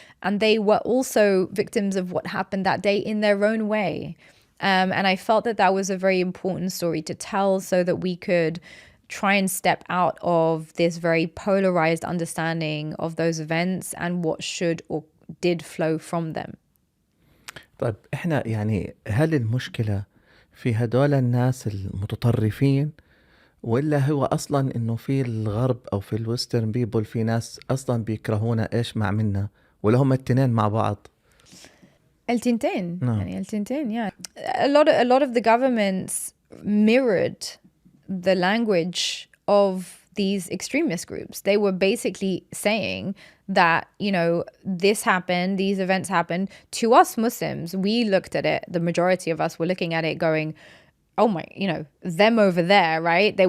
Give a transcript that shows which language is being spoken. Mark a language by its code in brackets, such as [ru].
[en] And they were also victims of what happened that day in their own way. And I felt that that was a very important story to tell, so that we could try and step out of this very polarized understanding of those events and what should or did flow from them. [ar] طيب احنا يعني هل المشكلة في هدول الناس المتطرفين، ولا هو اصلا انه في الغرب او في [en] الويسترن بيبل [ar] في ناس اصلا بيكرهونا ايش مع منا، ولا هم التنين مع بعض؟ التنتين. يعني التنتين. Yeah. [en] A lot of the governments mirrored the language of these extremist groups. They were basically saying that, you know, this happened, these events happened. To us Muslims, we looked at it, the majority of us were looking at it going, oh my, you know, them over there, right?